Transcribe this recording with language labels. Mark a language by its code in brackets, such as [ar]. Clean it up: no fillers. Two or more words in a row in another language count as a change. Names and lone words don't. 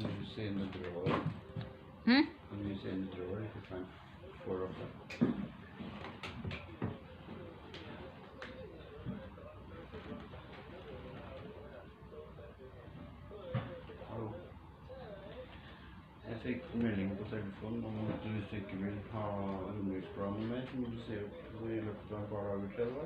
[en] see in the drawer. Hmm? Can you see in the drawer if you find 4 of them? [no] Hallo. Jeg fikk melding på telefonen om at hvis du ikke vil ha undervisningsplanen mer, så må du se opp i løpet av et par dager til det var.